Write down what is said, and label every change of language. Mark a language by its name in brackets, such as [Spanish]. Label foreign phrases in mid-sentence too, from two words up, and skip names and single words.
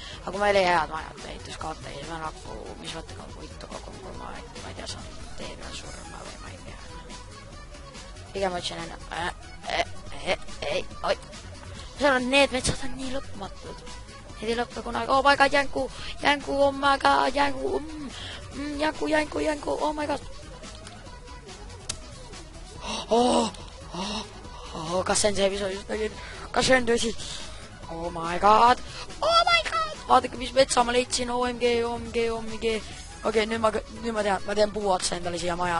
[Estonian] Aga kui ma ei leia head majad ehituskohta, siis ma nagu, mis võtta ka puitu kogun, kui ma ei tea, saan tee peal surma või ma ei tea. Pigem otsin enne. Oi. Seal on need metsad on nii lõpmatud. Need ei lõppe kunagi. [English] Oh my god, jänku, oh my god, jänku, oh my god. [Estonian] Kas see on see, mis ma just nägin? Kas see on tõsi? [English] Oh my god. [Estonian] Vaadake, mis metsa ma leidsin. [English] OMG. [Estonian] Okei, nüüd ma tean, ma teen puu otsa endale siia maja.